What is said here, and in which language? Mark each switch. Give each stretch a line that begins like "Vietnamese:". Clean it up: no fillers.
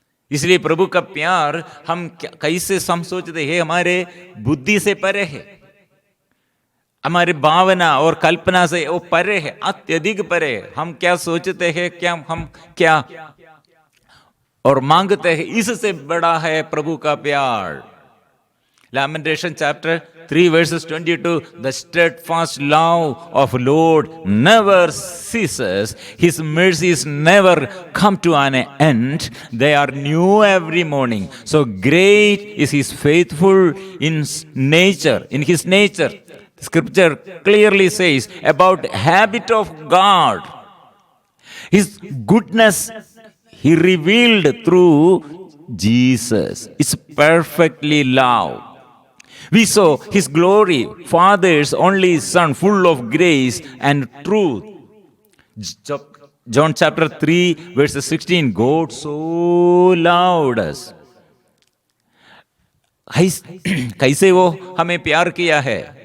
Hindi: इसलिए प्रभु का प्यार हम कैसे हम सोचते हैं? हमारे बुद्धि से परे है, हमारे भावना और कल्पना से वो परे है, अत्यधिक परे है। हम क्या सोचते हैं, हम क्या और मांगते हैं, इससे बड़ा है प्रभु का प्यार।
English: Lamentation chapter 3 verses 22, the steadfast love of Lord never ceases, his mercies never come to an end, they are new every morning. So great is his faithful in nature, in his nature. Scripture clearly says about habit of God, his goodness he revealed through Jesus. It's perfectly love. We saw his glory, Father's only Son, full of grace and truth. John chapter 3 verses 16, God so loved us.
Hindi: कैसे वो हमें प्यार किया है?